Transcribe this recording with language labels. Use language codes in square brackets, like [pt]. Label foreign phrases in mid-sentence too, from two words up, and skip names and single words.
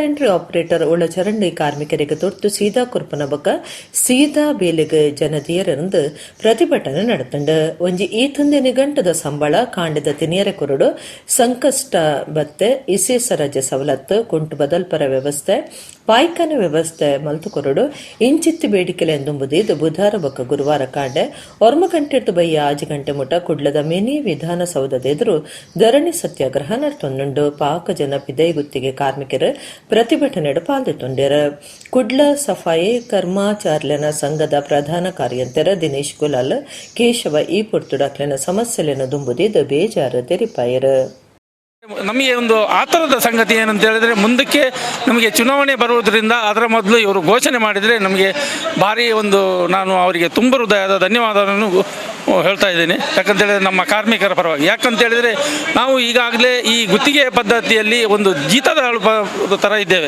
[tcy] ಎಂಟ್ರಿ ಆಪರೇಟರ್ ಉಳ ಚರಂಡಿ ಕಾರ್ಮಿಕರಿಗೆ ತೊಟ್ಟು ಸೀದಾ ಕುರ್ಪನ ಬೊಕ್ಕ ಸೀದಾ ಬೇಲೆಗೆ ಜನದಿಯರಂದು ಪ್ರತಿಭಟನೆ ನಡೆತಂಡ ಒಂಜಿ ಈ ತಂದೆ ಗಂಟದ ಸಂಬಳ ಕಾಂಡದ ತಿನಿಯರೆ ಕೊರಡು ಸಂಕಷ್ಟ ಬತ್ತೆ ಇಸೇಸ ರಜೆ ಸವಲತ್ತು ಕುಂಟು ಬದಲ್ಪರ ವ್ಯವಸ್ಥೆ ಪಾಯ್ಖಾನೆ ವ್ಯವಸ್ಥೆ ಮಲ್ತು ಕೊರಡು ಇಂಚಿತ್ತಿ ಬೇಡಿಕೆಲೆ ಎಂದುಂಬುದು ಬುಧವಾರ ಬೊಕ್ಕ ಗುರುವಾರ ಕಾಂಡೆ 9 ಗಂಟೆರ್ದು ಬಯ್ಯ 5 ಗಂಟೆ ಮುಟ ಕುಡ್ಲದ ಮಿನಿ ವಿಧಾನಸೌಧದ ಎದುರು ಧರಣಿ ಸತ್ಯಾಗ್ರಹ ನಡ್ತೊಂದುಂಡು. ಪಾಕ ಜನ ಪಿದೈ ಗುತ್ತಿಗೆ ಕಾರ್ಮಿಕರು ಪ್ರತಿಭಟನೆಡು ಪಾಲ್ದೊಂಡ್ಯರ. ಕುಡ್ಲ ಸಫಾಯಿ ಕರ್ಮಚಾರ್ಯನ ಸಂಘದ ಪ್ರಧಾನ ಕಾರ್ಯಂತರ ದಿನೇಶ್ ಗುಲಾಲ್ ಕೇಶವ ಈ ಪುರ್ತುಡಕ್ಲೆನ ಸಮಸ್ಯೆಲೆನ ದುಂಬುದಿದ್ದು ಬೇಜಾರು ತೆರಿಪಾಯರು. [kn] ನಮಗೆ ಒಂದು ಆತರದ ಸಂಗತಿ ಏನಂತ ಹೇಳಿದರೆ, ಮುಂದಕ್ಕೆ ನಮಗೆ ಚುನಾವಣೆ ಬರುವುದರಿಂದ ಅದರ ಮೊದಲು ಇವರು ಘೋಷಣೆ ಮಾಡಿದರೆ ನಮಗೆ ಭಾರಿ ಒಂದು ನಾನು ಅವರಿಗೆ ತುಂಬ ಹೃದಯದ ಧನ್ಯವಾದವನ್ನು ಹೇಳ್ತಾ ಇದ್ದೀನಿ. ಯಾಕಂತೇಳಿದರೆ ನಮ್ಮ ಕಾರ್ಮಿಕರ ಪರವಾಗಿ. ಯಾಕಂತೇಳಿದರೆ ನಾವು ಈಗಾಗಲೇ ಈ ಗುತ್ತಿಗೆ ಪದ್ಧತಿಯಲ್ಲಿ ಒಂದು ಜೀತದ ಥರ ಇದ್ದೇವೆ.